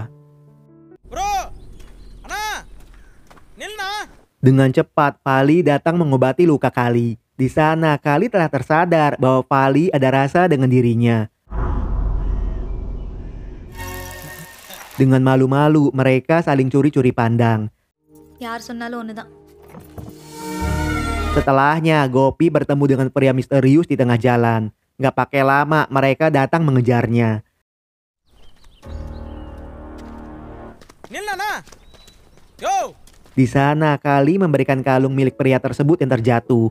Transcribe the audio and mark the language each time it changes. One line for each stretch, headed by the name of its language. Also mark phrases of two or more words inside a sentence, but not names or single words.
Indonesian: Bro, Ana, Nilna. Dengan cepat, Vali datang mengobati luka Kali. Di sana, Kali telah tersadar bahwa Vali ada rasa dengan dirinya. Dengan malu-malu, mereka saling curi-curi pandang.
Tamil: யார் சொன்னாலும் ஒண்ணுதான்.
Indonesian: Setelahnya, Gopi bertemu dengan pria misterius di tengah jalan. Gak pakai lama, mereka datang mengejarnya. Nilna. Yo. Di sana, Kali memberikan kalung milik pria tersebut yang terjatuh.